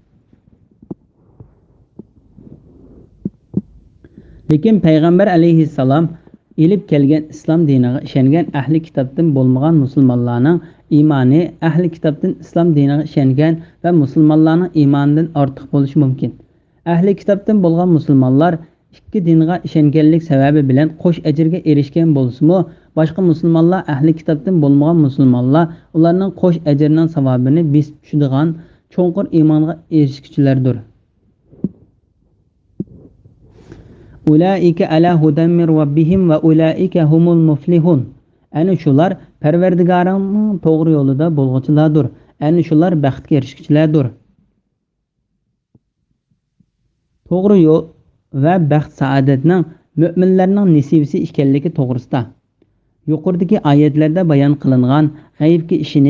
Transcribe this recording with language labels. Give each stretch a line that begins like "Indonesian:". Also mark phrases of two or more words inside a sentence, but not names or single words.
Uzbek: Lekin payg'ambar alayhissalom ilib kelgan islom diniga ishongan ahli kitobdan bo'lmagan musulmonlarning iymoni ahli kitobdan islom diniga ishongan va musulmonlarning iymonidan ortiq bo'lishi mumkin. Ahli kitobdan bo'lgan musulmonlar ikki dinga ishonganlik sababi bilan qo'sh ajrga erishgan bo'lsa-mu, boshqa musulmonlar ahli kitobdan bo'lmagan musulmonlar ularning qo'sh ajrining savobini besib tushadigan cho'nqur iymonga erishuvchilardir.
Arabic: أولئك على هدى من ربهم وأولئك هم المفلحون.
Uzbek: Ana shular Parvardigorining to'g'ri yo'lida bo'lg'uchilardir. Ana shular baxtga erishuvchilardir. To'g'ri yo'l va baxt saodatning mo'minlarning nasibasi ekanligi to'g'risida yuqoridagi oyatlarda bayon qilingan g'aybga ishonish,